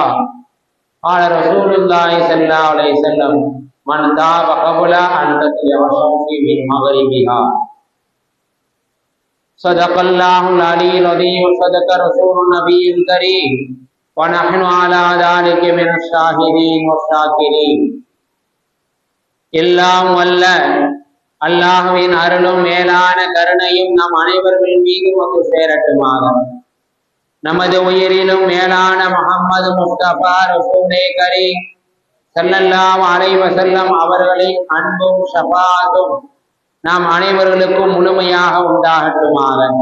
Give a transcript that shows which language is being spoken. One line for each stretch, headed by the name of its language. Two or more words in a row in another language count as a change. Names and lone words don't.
Arabic: قال رسول الله صلى الله عليه وسلم من تاب قبل أن تطلع الشمس من مغربها. صدق الله العلي العظيم وصدق رسول النبي الكريم ونحن على ذلك من الشاهدين والشاكرين.
Tamil: எல்லாம் வல்ல அல்லாஹ்வின் அருளும் மேலான கருணையும் நம் அனைவர்கள் மீதும் வந்து சேரட்டுமாக. நமது உயிரிலும் மேலான முஹம்மது முஸ்தபா ரசூலே கரீம்
Arabic: صلى الله عليه وسلم
Tamil: அவர்களின் அன்பும் ஷஃபாஅத்தும் நாம் அனைவர்களுக்கும் முழுமையாக உண்டாகட்டுமாக.